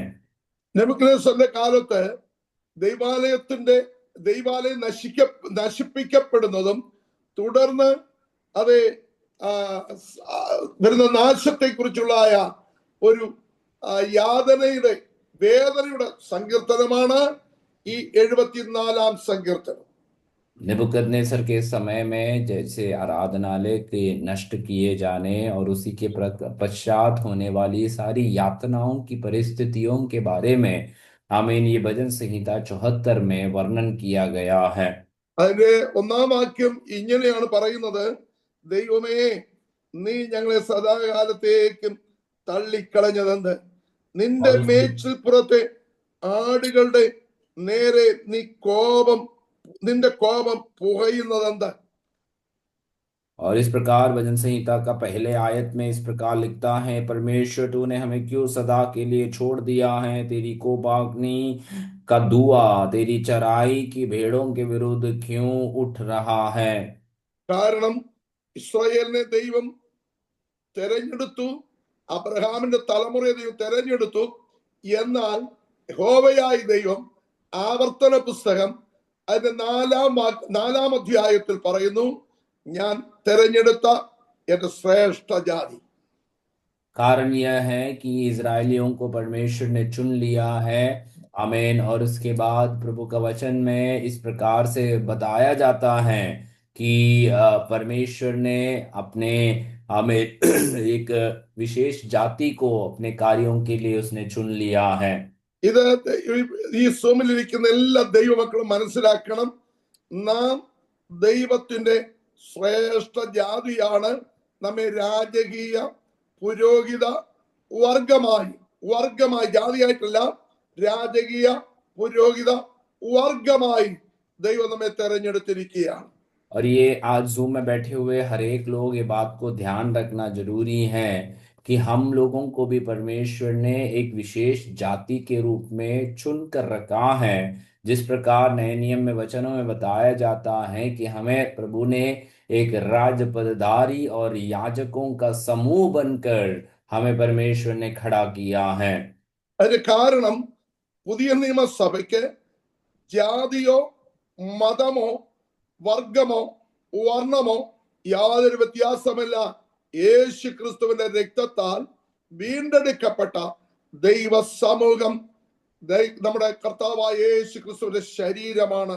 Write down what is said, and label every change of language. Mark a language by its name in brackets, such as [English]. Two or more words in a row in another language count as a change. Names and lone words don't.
[Malayalam] നെബൂഖദ്നേസറിന്റെ കാലത്ത് ദൈവാലയത്തിന്റെ ദൈവാലയം നശിപ്പിക്കപ്പെടുന്നതും തുടർന്ന് അത് ആ, വരുന്ന നാശത്തെ കുറിച്ചുള്ള ഒരു യാതനയുടെ വേദനയുടെ സങ്കീർത്തനമാണ് ഈ 74-ാം സങ്കീർത്തനം. [Hindi] नेबुकदनेस्सर के समय में जैसे आराधनालय के नष्ट किए जाने और उसी के पश्चात होने वाली सारी यातनाओं की परिस्थितियों के बारे में हमें ये भजन संहिता 74 में वर्णन किया गया है। [Malayalam] അതിന്റെ 1-ാം വാക്യം ഇങ്ങനെയാണ് പറയുന്നത്: ദൈവമേ, നീ ഞങ്ങളെ സദാകാലത്തേക്കും തള്ളിക്കളഞ്ഞതെന്ത്? നിന്റെ [Hindi] और उसके [Malayalam] മേച്ചിൽപ്പുറത്തെ ആടുകളുടെ നേരെ നിന്റെ കോപം പുകയുന്നതെന്ത്? [Hindi] और इस प्रकार भजन संहिता का पहले आयत में इस प्रकार लिखता है, परमेश्वर तूने हमें क्यों सदा के लिए छोड़ दिया है? तेरी कोपाग्नि का धुआं तेरी चराई की भेड़ों के विरुद्ध क्यों उठ रहा है? [Malayalam] കാരണം ഇസ്രായേലിനെ ദൈവം തെരഞ്ഞെടുത്തു, അബ്രഹാമിന്റെ തലമുറയെ ദൈവം തെരഞ്ഞെടുത്തു. എന്നാൽ യഹോവയായ ദൈവം ആവർത്തന പുസ്തകം അതിന്റെ 4-ാം അധ്യായത്തിൽ പറയുന്നു, ഞാൻ തെരഞ്ഞെടുത്ത എന്റെ ശ്രേഷ്ഠ ജാതി. [Hindi] कारण यह है कि इजरायलियों को परमेश्वर ने चुन लिया है। आमीन। और उसके बाद प्रभु का वचन में इस प्रकार से बताया जाता है कि परमेश्वर ने अपने हमें एक विशेष जाति को अपने कार्यों के लिए उसने चुन लिया है। [Malayalam] ഇത് ഈ സൂമിലിരിക്കുന്ന എല്ലാ ദൈവമക്കളും മനസ്സിലാക്കണം, നാം ദൈവത്തിന്റെ ശ്രേഷ്ഠ ജാതിയാണ്. നമ്മെ രാജകീയ പുരോഹിത വർഗമായി ജാതിയായിട്ടല്ല, രാജകീയ പുരോഹിത വർഗമായി ദൈവം നമ്മെ തെരഞ്ഞെടുത്തിരിക്കുകയാണ്. [Hindi] और ये आज जूम में बैठे हुए हर एक लोग ये बात को ध्यान रखना जरूरी है कि हम लोगों को भी परमेश्वर ने एक विशेष जाति के रूप में चुन कर रखा है। जिस प्रकार नए नियम में वचनों में बताया जाता है कि हमें प्रभु ने एक राज पदधारी और याजकों का समूह बनकर हमें परमेश्वर ने खड़ा किया है। [Malayalam] അതിന് കാരണം പുതിയ നിയമസഭയ്ക്ക് ജാതിയോ മതമോ വർഗമോ വർണ്ണമോ യാതൊരു വ്യത്യാസമില്ല. യേശു ക്രിസ്തുവിന്റെ രക്തത്താൽ വീണ്ടെടുക്കപ്പെട്ട ദൈവ സമൂഹം നമ്മുടെ കർത്താവായ യേശു ക്രിസ്തുവിന്റെ ശരീരമാണ്.